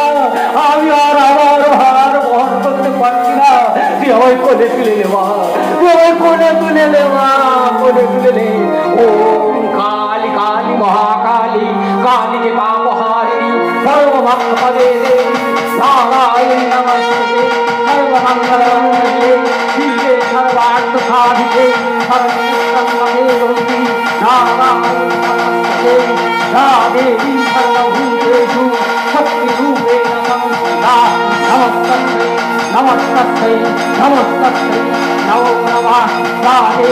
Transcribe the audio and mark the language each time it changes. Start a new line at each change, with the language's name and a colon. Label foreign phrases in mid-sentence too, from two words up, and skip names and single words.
Bangla: আমি আর আমার ভার বহন করতে পারছি না, তুই আমায় কোলে তুলে নেওয়া, তুই আমায় কোলে তুলে নেওয়া, কোলে তুলে নে।
Sanskrit: ওম কালী কালী মহাকালী কালী যে পাপহারিণী সর্বভক্তপদে দেবী নারায়ণী নমস্তে সর্বমঙ্গলমঙ্গলে শিবে সর্বার্থসাধিকে শরণ্যে নারায়ণী নমস্তে या देवी सर्वभूतेषु शक्तिरूपेण संस्थिता नमस्तस्यै नमस्तस्यै नमस्तस्यै नमो नमः।